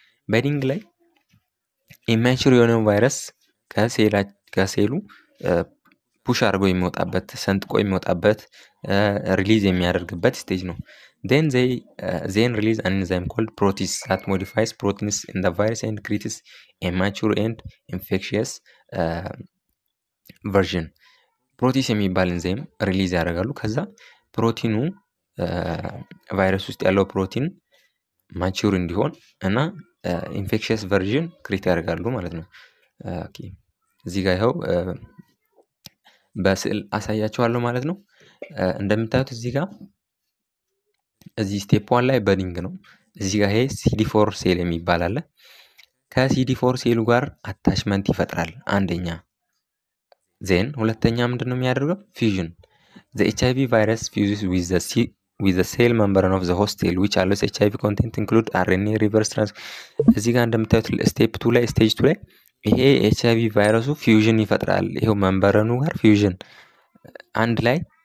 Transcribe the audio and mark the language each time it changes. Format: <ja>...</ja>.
<am>በዲንግ ላይ ኢማቹር የሆነው ቫይረስ ከሴሉ ፑሽ አድርጎ የሚወጣበት ሰንጥቆ የሚወጣበት ሪሊዝ የሚያደርግበት ስቴጅ ነው።</am> <en>then release an enzyme called protease that modifies proteins in the virus and creates a mature and infectious version.</en> <am>protease የሚባል ኤንዛይም ሪሊዝ ያደርጋሉ። ከዛ ፕሮቲኑ ቫይረስ ውስጥ ያለው ፕሮቲን ማቹር እንዲሆን እና ኢንፌክሽየስ ቨርዥን ክሬት ያደርጋሉ ማለት ነው። ኦኬ እዚህ ጋር ይኸው በስዕል አሳያችኋለሁ ማለት ነው። እንደምታዩት እዚህ ጋር እዚህ ስቴፕ 1 ላይ በዲንግ ነው። እዚህ ጋር ይሄ CD4 ሴል የሚባል አለ። ከCD4 ሴሉ ጋር አታችመንት ይፈጥራል አንደኛ። ዜን ሁለተኛ ምንድነው የሚያደርገው?</am> <en>ፊውዥን the HIV virus fuses with the cell membrane of the host cell which allows HIV content include RNA reverse trans.</en> <am>እዚህ ጋር እንደምታዩት ስቴፕ 2 ላይ ስቴጅ 2 ላይ ይሄ HIV ቫይረሱ ፊውዥን ይፈጥራል። ይሄው መንበረኑ ጋር ፊውዥን አንድ ላይ</am>